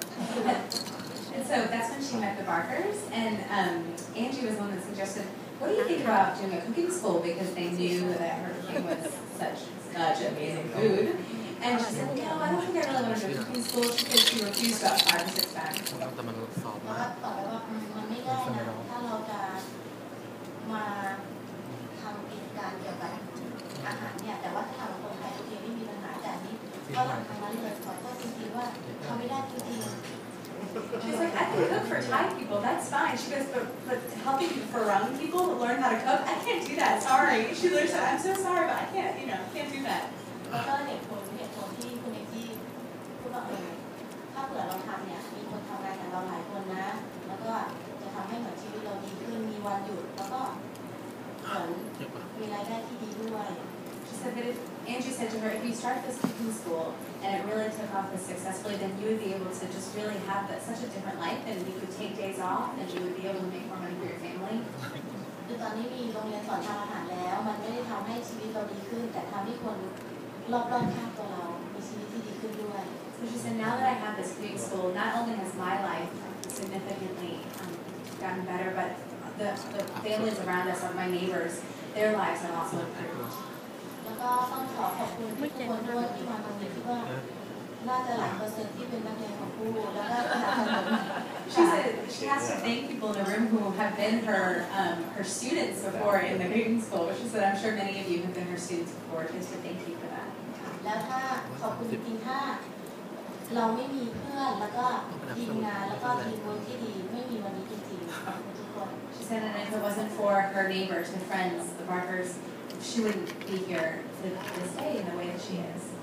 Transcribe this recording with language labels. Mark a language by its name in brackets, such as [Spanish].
[English] And so that's when she met the Barkers, and Angie was the one that suggested, what do you think about doing a cooking school, because they knew that her cooking was such amazing food. And she said, no, I don't think I really want to do a cooking school. She said she refused about 5 or 6 times. [Thai] แล้วก็ตอบไปว่ามันไม่ได้นะถ้าเราจะมาทำกิจการเกี่ยวกับอาหารเนี่ยแต่ว่าถ้าทำกับคนไทยโอเคไม่มีปัญหาแต่นี้ก็หลังจากนั้นเลยขอโทษจริงๆว่าทำไม่ได้จริง [English] She's like, I can cook for Thai people, that's fine. She goes, but helping foreign people learn how to cook, I can't do that, sorry. She literally said, I'm so sorry, but I can't do that. [Thai] แล้วก็เหตุผลที่คุณเอกที่พูดว่าถ้าเผื่อเราทำเนี่ยมีคนทำงานกับเราหลายคนนะแล้วก็จะทำให้เหมือนชีวิตเราดีขึ้นมีวันหยุดแล้วก็เหมือนมีรายได้ที่ดีด้วย [English] She said that Angie said to her, if you start this cooking school and it really took off this successfully, then you would be able to just really have such a different life, and you could take days off and you would be able to make more money for your family. [Thai] คือตอนนี้มีโรงเรียนสอนทำอาหารแล้วมันไม่ได้ทำให้ชีวิตเราดีขึ้นแต่ทำให้คนรอบๆข้างตัวเรามีชีวิตที่ดีขึ้นด้วย [English] So she said, now that I have this cooking school, not only has my life significantly gotten better, but the families around us, or my neighbors, their lives have also improved. [Thai] แล้วก็ต้องขอบคุณทุกคนด้วยที่มาตรงนี้ที่ว่าน่าจะหลาย% ที่เป็นนักเรียนของผู้แล้วก็สนับสนุน [English] She said she has to thank people in the room who have been her students before in the cooking school. She said, I'm sure many of you have been her students before. She has to thank you for that. [Thai] แล้วถ้าขอบคุณจริงๆถ้าเราไม่มีเพื่อนแล้วก็ทีมงานแล้วก็ทีมคนที่ดีไม่มีวันนี้จริงๆขอบคุณทุกคน [English] She said, and if it wasn't for her neighbors, her friends, the Barkers, she wouldn't be here to this day in the way that she is.